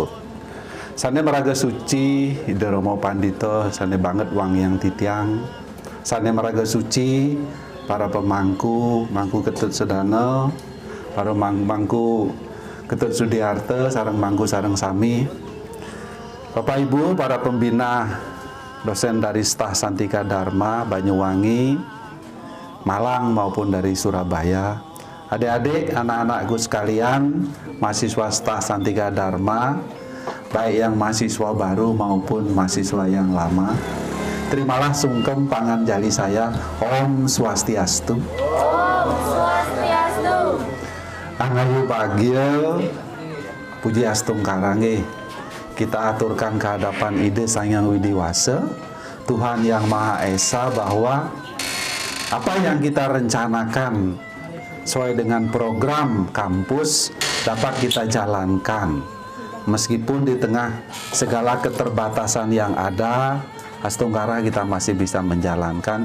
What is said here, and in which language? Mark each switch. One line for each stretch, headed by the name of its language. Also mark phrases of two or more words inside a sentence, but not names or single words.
Balinese: Sane meraga suci Hidaromo Pandita, sane banget wang yang titiang. Sane meraga suci para pemangku, mangku ketut sedana, para mangku Ketut Sudiarta, sareng mangku sareng sami.
Indonesian: Bapak Ibu, para pembina, dosen dari Stah Santika Dharma Banyuwangi, Malang maupun dari Surabaya, adik-adik, anak-anakku sekalian, mahasiswa Stah Santika Dharma, baik yang mahasiswa baru maupun mahasiswa yang lama, terimalah sungkem pangan jali saya,
Balinese: Om Swastiastu. Om Swastiastu. Angayu bahagia, puji astung karange.
Indonesian: Kita aturkan kehadapan ide Sang Hyang Widiwasa, Tuhan yang Maha Esa, bahwa apa yang kita rencanakan sesuai dengan program kampus dapat kita jalankan. Meskipun di tengah segala keterbatasan yang ada, Astungkara kita masih bisa menjalankan.